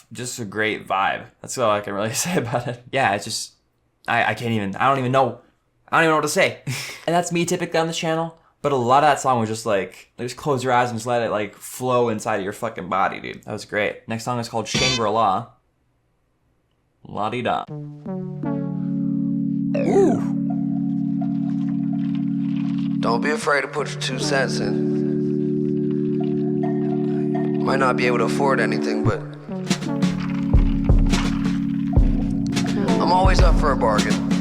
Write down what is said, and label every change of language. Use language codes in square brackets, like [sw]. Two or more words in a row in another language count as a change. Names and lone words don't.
[en] Just a great vibe. That's all I can really say about it. Yeah, it's just I don't even know what to say. And that's me typically on this channel. But a lot of that song was just like just close your eyes and just let it like flow inside of your fucking body, dude. That was great. Next song is called Shangri-La. La-di-da. Ooh. Don't be afraid to put your 2 cents in. Might not be able to afford anything, but I'm always up for a bargain.